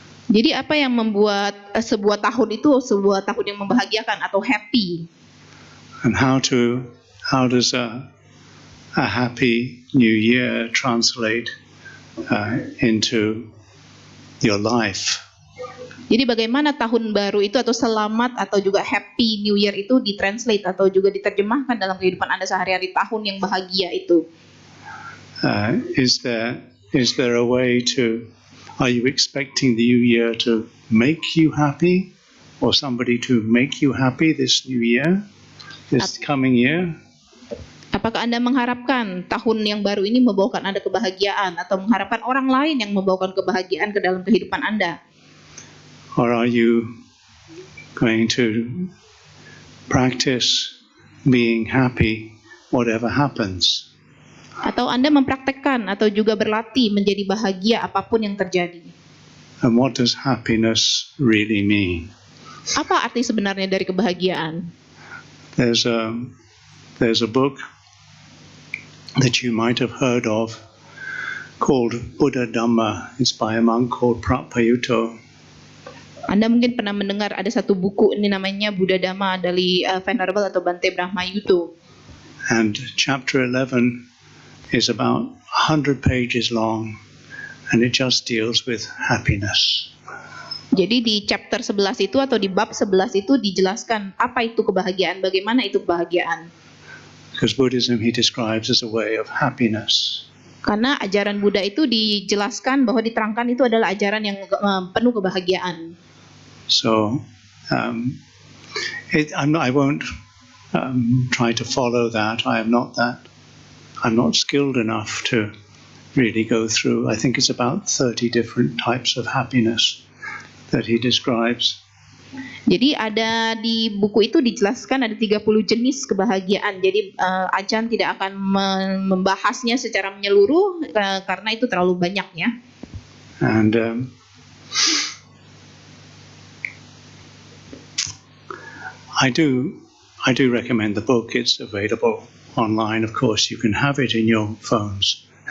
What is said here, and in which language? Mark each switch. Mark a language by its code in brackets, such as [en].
[id] Jadi apa yang membuat sebuah tahun itu sebuah tahun yang membahagiakan atau happy? [en] And how does a happy new year translate into your life? [id] Jadi bagaimana tahun baru itu atau selamat atau juga happy new year itu ditranslate atau juga diterjemahkan dalam kehidupan Anda sehari-hari, tahun yang bahagia itu? [en] Is there a way to? Are you expecting the new year to make you happy, or somebody to make you happy this new year, this coming year? [id] Apakah Anda mengharapkan tahun yang baru ini membawakan Anda kebahagiaan atau mengharapkan orang lain yang membawakan kebahagiaan ke dalam kehidupan Anda? [en] Or are you going to practice being happy whatever happens? [id] Atau Anda mempraktekkan atau juga berlatih menjadi bahagia apapun yang terjadi? [en] And what does happiness really mean? [id] Apa arti sebenarnya dari kebahagiaan? [en] There's a book that you might have heard of called Buddha Dhamma. It's by a monk called Prapayuto. [id] Anda mungkin pernah mendengar ada satu buku ini namanya Buddha Dhamma dari Venerable atau Bante Brahma Yuto. [en] And chapter 11 is about 100 pages long, and it just deals with happiness. [id] Jadi di chapter 11 itu atau di bab 11 itu dijelaskan apa itu kebahagiaan, bagaimana itu kebahagiaan. [en] Because Buddhism he describes as a way of happiness. [id] Karena ajaran Buddha itu dijelaskan bahwa diterangkan itu adalah ajaran yang penuh kebahagiaan. [en] So I won't try to follow that. I'm not skilled enough to really go through. I think it's about 30 different types of happiness that he describes. [id] Jadi ada di buku itu dijelaskan ada 30 jenis kebahagiaan. Jadi Ajan tidak akan membahasnya secara menyeluruh karena itu terlalu banyak ya. [en] And I do recommend the book. It's available online, of course. You can have it in your phones.